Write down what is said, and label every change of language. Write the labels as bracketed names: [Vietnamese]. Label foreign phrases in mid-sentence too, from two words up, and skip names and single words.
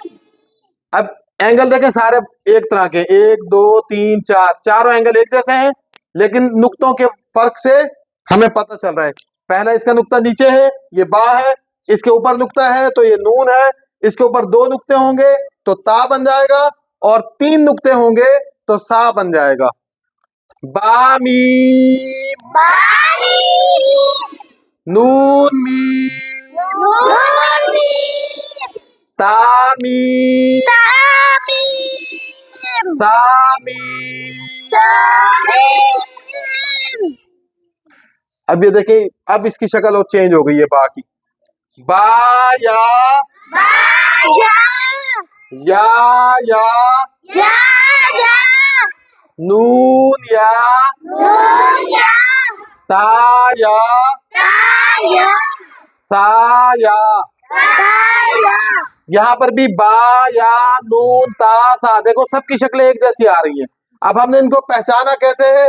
[Urdu] اب اینگل دیکھیں سارے ایک طرح کے، 1 2 3 4، چاروں اینگل ایک جیسے ہیں، لیکن نقطوں کے فرق سے ہمیں پتہ چل رہا ہے. پہلا اس کا نقطہ نیچے ہے، یہ با ہے. اس کے اوپر نقطہ ہے تو یہ نون ہے. اس کے اوپر 2 نقطے ہوں گے تو تا بن جائے گا، اور 3 نقطے ہوں گے تو سا بن جائے گا. با میم، با میم، نون میم، نون میم، تا میم، تا میم، سا میم. سا میم. اب یہ دیکھیں، اب اس کی شکل اور چینج ہو گئی ہے با کی. با یا، با یا، یا یا یا، نون یا نون یا تا یا تا یا سا یا. سا یا. یہاں پر بھی با یا نون تا سا، دیکھو سب کی شکلیں ایک جیسی آ رہی ہیں. اب ہم نے ان کو پہچانا کیسے ہے?